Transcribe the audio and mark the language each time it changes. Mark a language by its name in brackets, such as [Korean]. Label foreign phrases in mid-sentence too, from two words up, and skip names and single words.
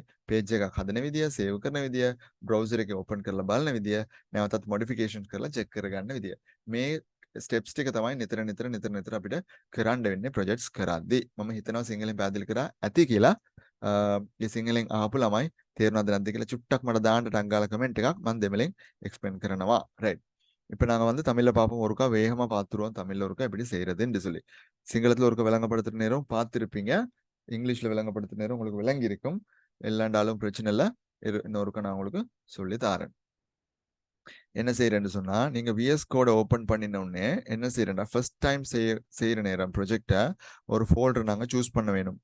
[Sinhala] page එකක් හදන විදිය, save කරන විදිය, browser එකේ open කරලා බලන විදිය, නැවතත් modifications කරලා check කරගන්න විදිය. මේ steps ටික තමයි නිතර අපිට කරන්න වෙන්නේ projects කරද්දී. මම හිතනවා සිංහලෙන් පැහැදිලි කරා ඇති කියලා. මේ සිංහලෙන් අහපු ළමයි තේරුණාද නැද්ද කියලා චුට්ටක් මට දාන්න ටක් ගාලා comment එකක් මම දෙමළෙන් explain කරනවා. right. [Tamil] இப்போ நாங்கள் வந்து தமிழில் பார்ப்போம் ஒருக்கா வேகமாக பார்த்துருவோம் தமிழில் ஒருக்கா எப்படி செய்கிறதுன்னு சொல்லி சிங்களத்தில் ஒருக்கா விளங்கப்படுத்துகிற நேரம் பார்த்துருப்பீங்க இங்கிலீஷில் விளங்கப்படுத்துகிற நேரம் உங்களுக்கு விளங்கி இருக்கும் எல்லாண்டாலும் பிரச்சனை இல்லை இன்னொருக்கா நான் உங்களுக்கு சொல்லி தாரேன் என்ன செய்யறேன்னு சொன்னா நீங்க VS கோட ஓபன் பண்ணின உடனே என்ன செய்யறேன்னா [English] first time [Tamil] செய்யற நேரம் ப்ரொஜெக்டை ஒரு ஃபோல்டர் நாங்க சூஸ் பண்ண வேணும்.